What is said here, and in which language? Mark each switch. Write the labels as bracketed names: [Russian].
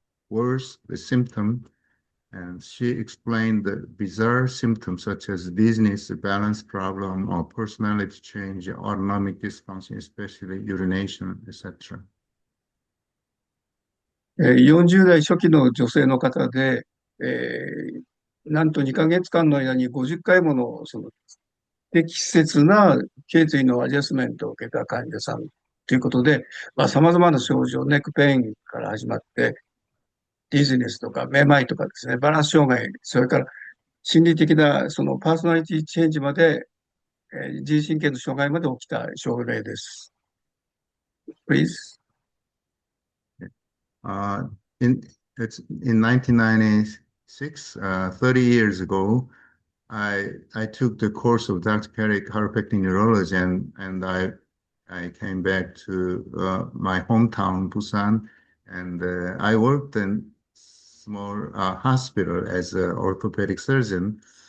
[English] Worse, the symptom, and she explained the bizarre symptoms such as dizziness, balance problem, or personality change, autonomic dysfunction, especially urination, etc. [Japanese] 40代初期の女性の方で、なんと2ヶ月間の間に50回ものその適切な頸椎のアジャスメントを受けた患者さんということで、様々な症状、ネックペインから始まって、ディズニスとかめまいとかですね、バランス障害、それから心理的なそのパーソナリティチェンジまで、自律神経の障害まで起きた症例です。 [English] Please. Uh, in 1996, 30 years ago, I took the course of Dr. Perry chiropractic neurology, and I came back to my hometown, Busan, and I worked in small hospital as an orthopedic surgeon.